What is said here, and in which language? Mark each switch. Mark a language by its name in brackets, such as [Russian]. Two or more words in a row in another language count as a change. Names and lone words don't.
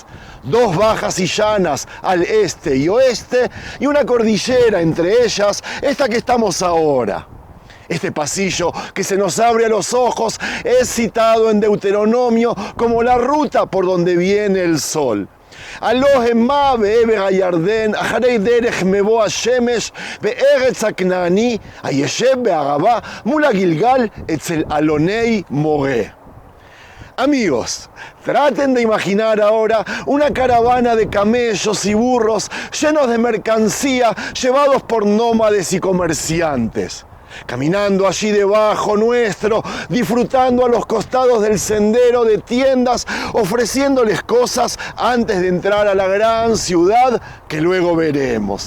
[Spanish] 2 bajas y llanas al este y oeste, y una cordillera entre ellas, esta que estamos ahora. Este pasillo que se nos abre a los ojos es citado en Deuteronomio como la ruta por donde viene el sol. [Hebrew] הלא הם בעבר הירדן, אחרי דרך מבוא השמש, בארץ הכנעני, הישב בערבה, מול הגלגל, אצל אלוני מורה. [Spanish] Amigos, traten de imaginar ahora una caravana de camellos y burros llenos de mercancía llevados por nómades y comerciantes. Caminando allí debajo nuestro, disfrutando a los costados del sendero de tiendas, ofreciéndoles cosas antes de entrar a la gran ciudad que luego veremos.